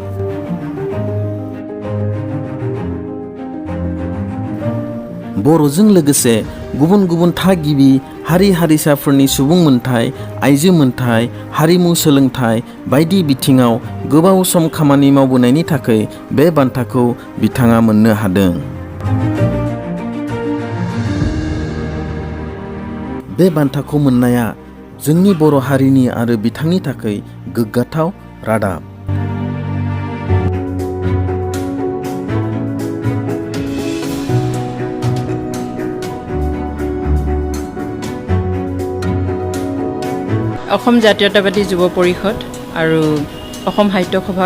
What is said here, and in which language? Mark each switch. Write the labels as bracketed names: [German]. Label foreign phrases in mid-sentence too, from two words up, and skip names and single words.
[Bodo] बर'जों लोगोसे गुबुन गुबुन थागिबि हारि हारिसाफोरनि सुबुं मोनथाय, आइजो मोनथाय, हारिमु सोलोंथाय बायदि बिथिङाव गोबाव सम खामानि मावबोनायनि थाखाय बे बान्थाखौ बिथाङा मोननो हादों। बे बान्थाखौ मोननाया जोंनि बर' हारिनि आरो बिथांनि थाखाय गोग्गाथाव रादाब। [Assamese] অসম জাতীয়তাবাদী যুৱ পৰিষদ আৰু অসম সাহিত্য সভা